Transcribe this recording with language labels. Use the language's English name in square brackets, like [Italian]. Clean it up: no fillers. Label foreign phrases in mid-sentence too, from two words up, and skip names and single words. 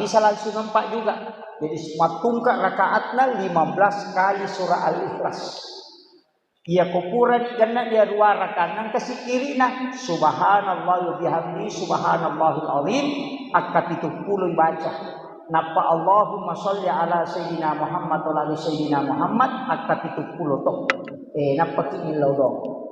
[Indonesian] Bisa langsung 4 juga. [Banjar] Jadi semua tungkak rakaatnya 15 kali surah Al-Ikhlas. Ia kupuran karena dia 2 rakaat nang kasih kiri nah [Arabic] سبحان الله وبحمده سبحان الله العظيم [Banjar] akat 70 baca. [Arabic] Napa اللهم صل على سيدنا محمد وعلى سيدنا محمد wa ala sayyidina Muhammad [Banjar] akat 70 toh. Napa ki ilaw dong.